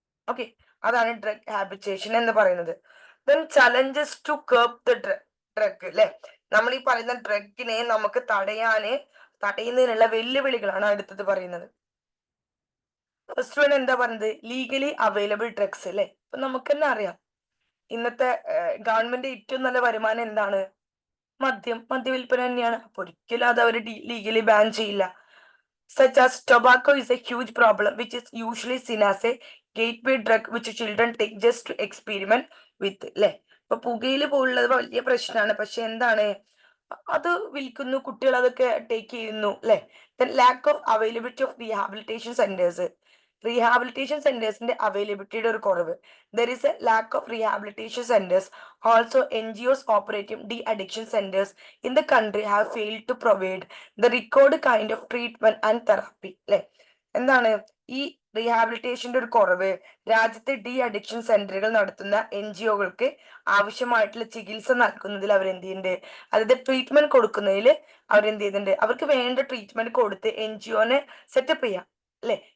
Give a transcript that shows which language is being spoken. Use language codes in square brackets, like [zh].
[ml] Okay അതാണ് drug habitation എന്ന് പറയുന്നത്. [en] then challenges to curb the drug [ml] അല്ലെ നമ്മൾ ഈ പറയുന്ന ഡ്രഗിനെ നമുക്ക് തടയുന്നതിനുള്ള വെല്ലുവിളികളാണ് അടുത്തത് പറയുന്നത്. ഫസ്റ്റ് വൺ എന്താ പറയുന്നത് ലീഗലി അവൈലബിൾ ഡ്രഗ്സ് അല്ലെ. ഇപ്പൊ നമുക്ക് തന്നെ അറിയാം ഇന്നത്തെ ഗവൺമെന്റ് ഏറ്റവും നല്ല വരുമാനം എന്താണ് മദ്യവിൽപ്പന തന്നെയാണ്. അപ്പൊ ഒരിക്കലും അത് അവർ ലീഗലി ബാൻ ചെയ്യില്ല. [en] such as tobacco is a huge problem which is usually seen as a gateway drug which children take just to experiment with അല്ലെ. [ml] ഇപ്പൊ പുകയില് പോലുള്ളത് വലിയ പ്രശ്നമാണ് പക്ഷെ എന്താണ് അത് വിൽക്കുന്നു കുട്ടികൾ അതൊക്കെ ടേക്ക് ചെയ്യുന്നു അല്ലെ. [en] Lack of availability of rehabilitation centres. [ml] Rehabilitation സെന്റേഴ്സിന്റെ അവൈലബിലിറ്റിയുടെ ഒരു കുറവ്. [en] There is a lack of rehabilitation centres. Also NGOs operating de-addiction centers in the country have failed to provide the required kind of treatment and therapy. [ml] അല്ലെ എന്താണ് ഈ റീഹാബിലിറ്റേഷന്റെ ഒരു കുറവ്. രാജ്യത്തെ de addiction സെന്ററുകൾ നടത്തുന്ന NGOകൾക്ക് ആവശ്യമായിട്ടുള്ള ചികിത്സ നൽകുന്നതിൽ അവർ എന്ത് ചെയ്യുന്നുണ്ട് അതായത് ട്രീറ്റ്മെന്റ് കൊടുക്കുന്നതിൽ അവരെന്ത് ചെയ്യുന്നുണ്ട് അവർക്ക് വേണ്ട ട്രീറ്റ്മെന്റ് കൊടുത്ത് NGOനെ സെറ്റപ്പ് ചെയ്യാം അല്ലെ.